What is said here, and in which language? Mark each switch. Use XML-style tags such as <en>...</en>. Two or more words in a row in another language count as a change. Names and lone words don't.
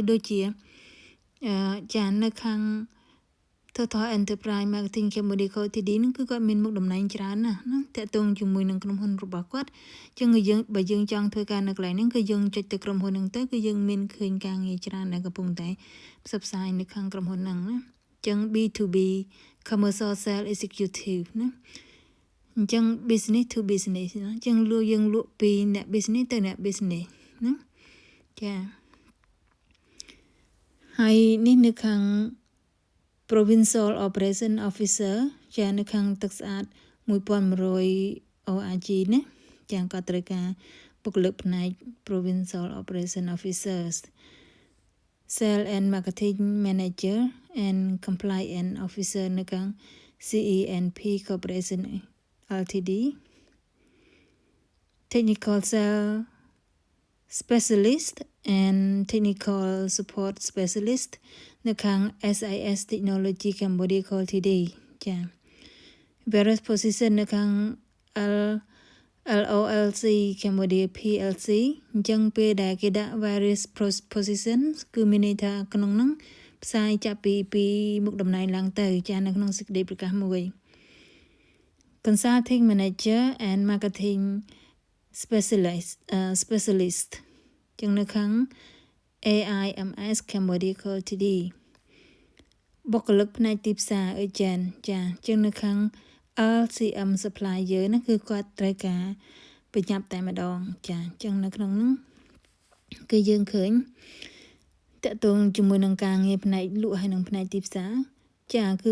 <km>ដូចជាចានៅខាង Total Enterprise Marketing Cambodia Co Ltd ហ្នឹងគឺគាត់មានមុខតំណែងច្រើនណាតាក់ទងជាមួយនឹងក្រុមហ៊ុនរបស់គាត់អញ្ចឹងបើយើងចង់ធ្វើការនៅកន្លែងហ្នឹងគឺយើងចុចទៅក្រុមហ៊ុនហ្នឹងទៅគឺយើងមានឃើញការងារច្រើនដែលកំពុងតែផ្សព្វផ្សាយនៅខាងក្រុមហ៊ុនហ្នឹងណាអញ្ចឹង</km> <en>B2B Commercial Sales Executive</en> <km>ណាអញ្ចឹង</km> <en>business to business</en> <km>ណាអញ្ចឹងយើងលក់ពីអ្នក business ទៅអ្នក business ណាចា ហើយនេះនៅខាង</km> <en>Provincial Operation Officer</en> <km>ចានៅខាងទឹកស្អាត1100 ORG ណាចាក៏ត្រូវការបុគ្គលិកផ្នែក</km> <en>Provincial Operation Officers Sales and Marketing Manager and Compliance Officer</en> <km>នៅខាង CENP Corporation Ltd</km> <en>Technical Sales Specialist and Technical Support Specialist នៅខាង SIS Technology Cambodia</en> <km>Co Ltd ចា</km> <en>various position</en> <km>នៅខាង LOLC Cambodia PLC អញ្ចឹងពេលដែលគេដាក់</km> <en>various positions</en> <km>គឺមានន័យថាក្នុងហ្នឹងផ្សាយចាប់ពីមុខតំណែងឡើងទៅចានៅក្នុងសេចក្តីប្រកាសមួយ</km> <en>Consulting Manager and Marketing</en> <km>Specialist ចឹងនៅខាង AIMS Cambodia Ltd បុគ្គលិកផ្នែកទីផ្សារ agent ចាចឹងនៅខាង LCM supplier ហ្នឹងគឺគាត់ត្រូវការប្រញាប់តែម្ដងចាចឹងនៅក្នុងហ្នឹងគឺយើងឃើញតកតងជាមួយនឹងការងារផ្នែកលក់ហើយនឹងផ្នែកទីផ្សារចាគឺ</km>